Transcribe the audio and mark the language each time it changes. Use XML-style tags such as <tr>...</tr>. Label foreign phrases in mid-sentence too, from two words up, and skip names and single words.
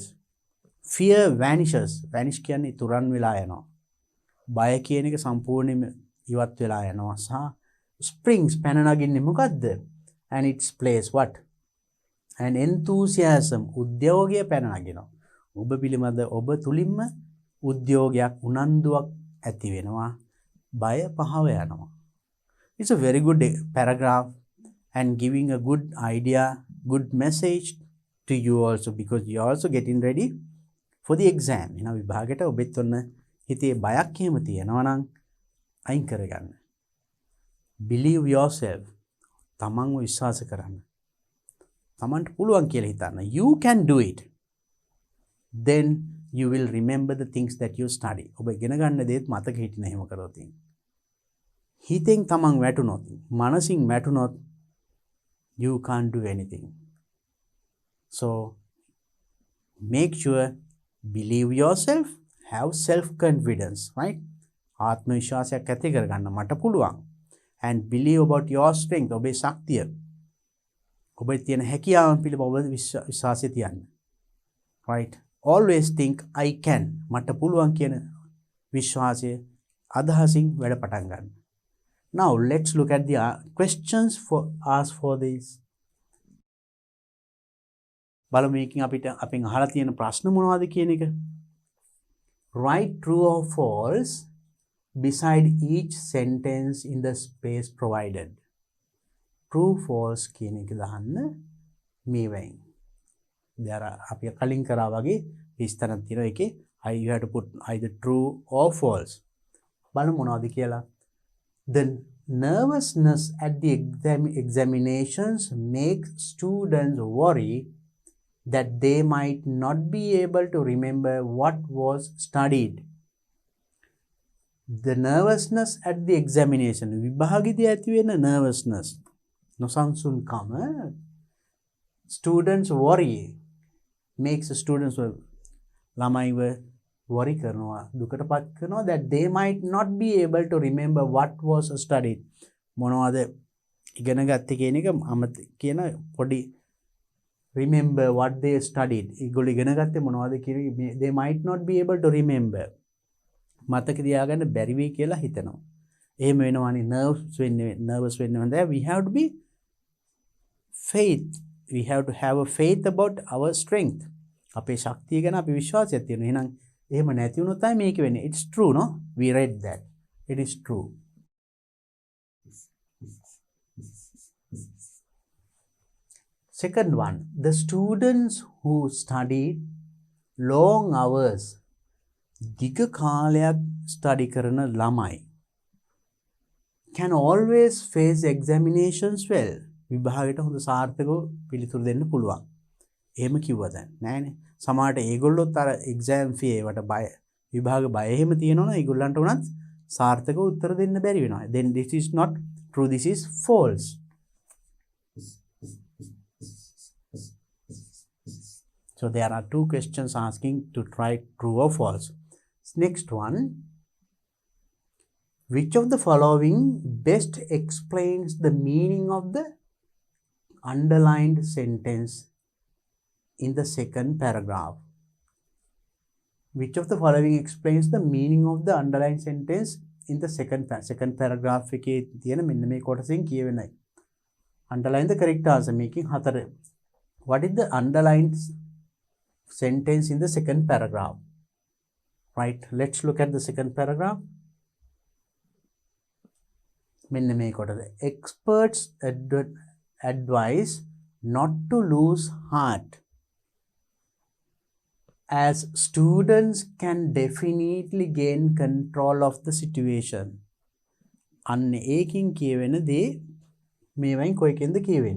<en>Fear vanishes.</en> <si>Vanish කියන්නේ තුරන් වෙලා යනවා. බය කියන එක සම්පූර්ණයෙන්ම ඉවත් වෙලා යනවා. සහ springs පැන නගින්නේ මොකද්ද?</si> <en>And its place what? And enthusiasm,</en> <si>උද්‍යෝගය පැන නගිනවා. ඔබ පිළිබඳ ඔබ තුලින්ම උද්‍යෝගයක්, උනන්දුවක් ඇති වෙනවා. බය පහව යනවා.</si> <en>It's a very good paragraph and giving a good idea, good message to you also, because you are also getting ready for the exam.</en> <si>එන විභාගයට ඔබෙත් ඔන්න හිතේ බයක් එහෙම තියෙනවා නම් අයින් කරගන්න.</si> <en>Believe yourself.</en> <si>තමන්ව විශ්වාස කරන්න. තමන්ට පුළුවන් කියලා හිතන්න.</si> <en>You can do it. Then you will remember the things that you study.</en> <si>ඔබ ඉගෙන ගන්න දේත් මතක හිටින එහෙම කරොත්. හිතෙන් තමන් වැටුනොත්, මනසින් වැටුනොත්,</si> <en>you can't do anything. So make sure, believe yourself, have self-confidence, right?</en> <si>ආත්ම විශ්වාසයක් ඇති කරගන්න මට පුළුවන්.</si> <en>And believe about your strength.</en> <si>ඔබේ ශක්තිය. ඔබේ තියෙන හැකියාවන් පිළිබඳව ඔබ විශ්වාසය තියන්න.</si> <en>Right? Always think I can.</en> <si>මට පුළුවන් කියන විශ්වාසය අදහසින් වැඩ පටන් ගන්න.</si> <en>Now let's look at the questions asked for this.</en> <si>බලමු මේකෙන් අපෙන් අහලා තියෙන ප්‍රශ්න මොනවද කියන එක.</si> <en>Write true or false beside each sentence in the space provided. True false</en> <si>කියන එක දාන්න මේවෙන්.</si> <en>there are</en> <si>අපි කලින් කරා වගේ විස්තරයක් තියෙනවා.</si> <en>ඒකේ you have to put either true or false.</en> <si>බලමු මොනවද කියලා.</si> <en>The nervousness at the examinations makes students worry that they might not be able to remember what was studied. The nervousness at the examination.</en> <si>විභාගෙදී ඇති වෙන nervousness. නොසන්සුන්කම.</si> <en>Students worry. Makes students</en> <si>ළමයිව worry කරනවා, දුකටපත් කරනවා,</si> <en>that they might not be able to remember what was studied.</en> <si>මොනවද ඉගෙන ගත්තේ කියන එක කියන පොඩි</si> <en>remember what they studied.</en> <si>ඒගොල්ලෝ ඉගෙන ගත්තේ මොනවද කියන</si> <en>they might not be able to remember.</en> <si>මතක තියාගන්න බැරි වෙයි කියලා හිතනවා. එහෙම වෙනවානේ nervous වෙන්නේ.</si> <en>We have to be faith. We have to have a faith about our strength.</en> <si>අපේ ශක්තිය ගැන අපි විශ්වාසයක් තියෙනවා. එහෙනම් එහෙම නැති වුණොත් තමයි මේක වෙන්නේ.</si> <en>It's true, no? We read that. It is true. Second one, the students who studied long hours,</en> <si>දිග කාලයක් study කරන ළමයි,</si> <en>can always face examinations well.</en> <si>විභාගයට හොඳ සාර්ථකව පිළිතුරු දෙන්න පුළුවන්. එහෙම කිව්වද නෑනේ. සමහරට ඒගොල්ලොත් අර</si> <en>exam fee</en> <si>ඒවට බය, විභාග බය එහෙම තියෙනවනේ, ඒගොල්ලන්ට උනත් සාර්ථකව උත්තර දෙන්න බැරි වෙනවා.</si> <en>Then this is not true, this is false. So there are two questions asking to try true or false. Next one, which of the following best explains the meaning of the underlined sentence in the second paragraph? Which of the following explains the meaning of the underlined sentence in the second paragraph</en> <si>එකේ තියෙන මෙන්න මේ කොටසෙන් කියවෙනයි.</si> <en>Underline the correct answer, making 4. What is the underlined sentence in the second paragraph? Right, let's look at the second paragraph.</en> <si>මෙන්න මේ කොටස.</si> <en>Experts advise not to lose heart, as students can definitely gain control of the situation.</en> <si>අන්න ඒකින් කියවෙන දේ මේවයින් කොයිකෙන්ද කියවෙන්නේ?</si>